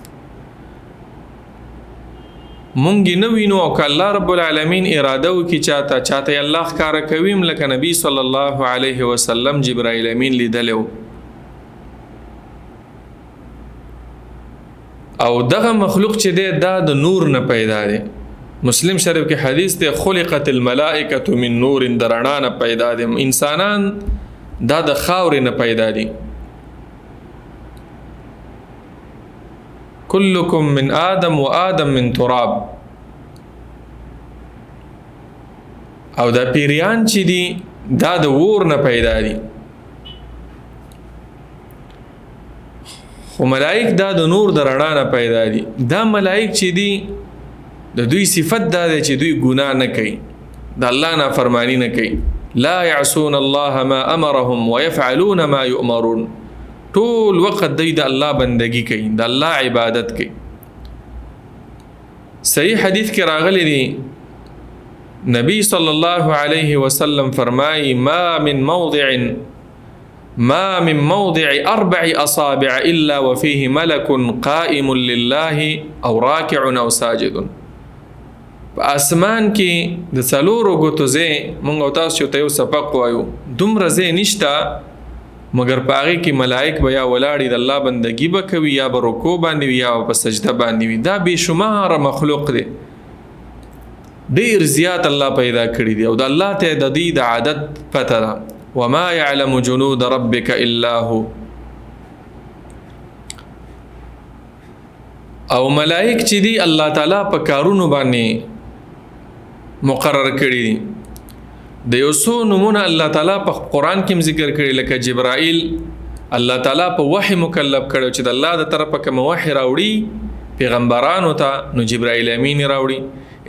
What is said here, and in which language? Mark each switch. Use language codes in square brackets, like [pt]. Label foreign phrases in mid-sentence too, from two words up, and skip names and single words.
[ps] مونږ نه وینو او که [ar] الله رب العالمین [ps] اراده وکړي چاته الله ښکاره کوي، لکه نبی [ar] صلی الله علیه وسلم [ps] جبرائیل امین لیدلی او دغه مخلوق چې دی دا د نور نه پیدا دی. مسلم شریف کې حدیث دی [ar] خلقت الملائکة من نور، [ps] د رڼا نه پیدا دی. انسانان دا د خاورې نه پیدا دي. [ar] كلكم من آدم و آدم من تراب. [ps] او دا پیریان چې دي دا د وور نه پیدا دي، خو ملائک دا د نور د رڼا نه پیدا دي. دا ملائک چې دي د دوی صفت دا دی چې دوی ګناه نه کوي، د الله نافرمانی نه کوي. [ar] لا يعصون الله ما امرهم ويفعلون ما يؤمرون. [ps] ټول وخت دی د الله بندگی کوي، د الله عبادت کوي. صحیح حدیث کې راغلی دی نبی [ar] صلی الله علیه وسلم فرمایي ما من موضع 4 اصابع الا وفيه ملك قائم لله او راكع او ساجد. [ps] په اسمان کې د څلورو ګوتو ځای مونږ او تاسو ته یو سبق وایو، دومره ځای نشته مگر پاغي کې ملائک بیا ولاړی د الله بندگی به کوي، یا به رکوع باندې وي یا په سجده باندې وي. دا بشمار مخلوق دی، ډیر زیات الله پیدا کړی دی او د الله ته د دې د عادت پته ده. [ar] وما يعلم جنود ربك الا هو. [ps] او ملائک چې دی الله تعالی په کارونو باندې مقرر کړی دي. د یو څو نمونه الله تعالی په قرآن کې ذکر کړي، لکه جبرائیل الله تعالی په وحی مکلف کړو چې د الله د طرفه کوم وحی راوړي پیغمبرانو ته، نو جبرائیل امین راوړي.